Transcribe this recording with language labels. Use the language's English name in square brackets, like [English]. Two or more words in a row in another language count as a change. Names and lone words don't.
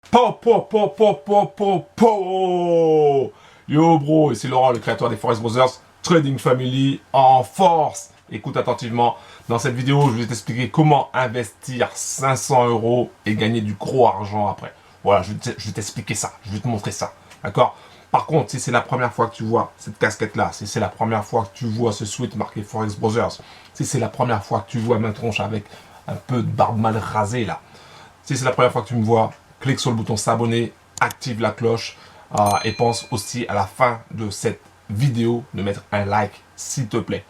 [French] Po, po, po, po, po, po, po. Yo bro, ici Laurent, le créateur des Forex Brothers, Trading Family en force. Écoute attentivement, dans cette vidéo, je vais t'expliquer comment investir 500 € et gagner du gros argent après. Voilà, je vais t'expliquer ça, je vais te montrer ça, d'accord? Par contre, si c'est la première fois que tu vois cette casquette-là, si c'est la première fois que tu vois ce sweat marqué Forex Brothers, si c'est la première fois que tu vois ma tronche avec un peu de barbe mal rasée là, si c'est la première fois que tu me vois, clique sur le bouton s'abonner, active la cloche et pense aussi à la fin de cette vidéo de mettre un like s'il te plaît.